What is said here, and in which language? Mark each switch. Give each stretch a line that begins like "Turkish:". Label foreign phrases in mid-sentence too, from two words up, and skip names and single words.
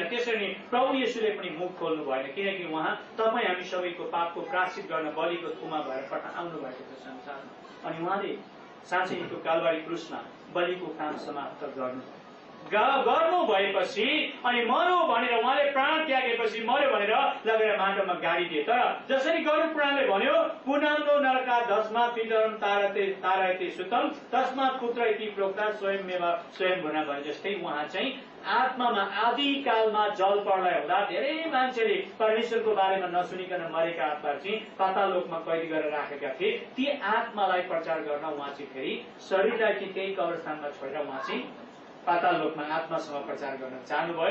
Nepali: त्यसरी प्रभु येशूले पनि मुख खोल्नु भएन, किनकि उहाँ तपाईँ हामी सबैको पापको प्रायश्चित गर्न बलिको थुमा भएर आउनु भएको थियो संसारमा। अनि उहाँले साँच्चै त्यो कालबारी क्रुसमा बलिको काम समाप्त गर्नु भएपछि अनि मर्यो भनेर उहाँले प्राण त्यागेपछि मर्यो भनेर लगेर माटोमा गाडिदिए। तर जसरी गरुड पुराणले भन्यो
Sanskrit: पुनाम्रो नरका दस्मात् पितरं तारयते सुतम तस्मात् पुत्र इति प्रोक्ता स्वयंमेव स्वयं भुना
Nepali: भने जस्तै उहाँ चाहिँ आत्मामा आदिकालमा जल प्रलय हुँदा धेरै मान्छेले परमेश्वरको बारेमा नसुनिकन मरेका आत्मा चाहिँ पाताल लोकमा कैद गरेर राखेका थिए। ती आत्मालाई प्रचार गर्न उहाँ चाहिँ फेरि शरीरलाई चाहिँ त्यही कब्रस्थानमा छोडेर उहाँ चाहिँ पाताल लोकमा आत्मासँग प्रचार गर्न चाहनुभयो।